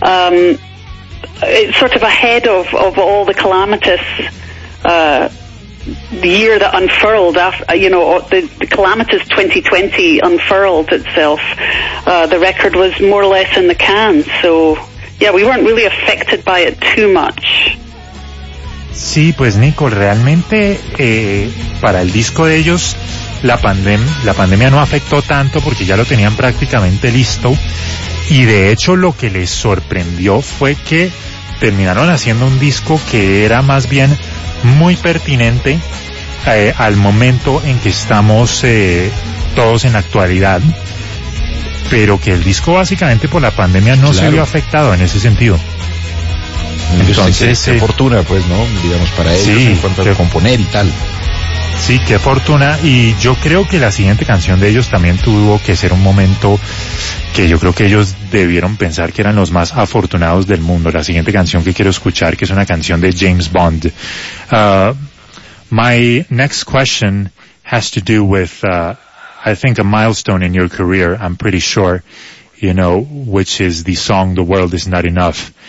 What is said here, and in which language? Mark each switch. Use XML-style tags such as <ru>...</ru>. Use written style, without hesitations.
<en>It's sort of ahead of all the calamitous the year that unfurled, after, you know, the calamitous 2020 unfurled itself. The record was more or less in the can, so yeah, we weren't really affected by it too much.</en> <es>Sí, pues Nico, realmente para el disco de ellos la pandemia no afectó tanto, porque ya lo tenían prácticamente listo, y de hecho lo que les sorprendió fue que terminaron haciendo un disco que era más bien muy pertinente al momento en que estamos todos en la actualidad, pero que el disco básicamente por la pandemia no, claro, se vio afectado en ese sentido. Entonces, qué fortuna, pues, ¿no? Digamos, para ellos, sí, en cuanto a componer y tal. Sí, qué fortuna. Y yo creo que la siguiente canción de ellos también tuvo que ser un momento que yo creo que ellos debieron pensar que eran los más afortunados del mundo. La siguiente canción que quiero escuchar, que es una canción de James Bond.</es> <en>My next question has to do with, I think, a milestone in your career, I'm pretty sure, you know, which is the song The World Is Not Enough.</en>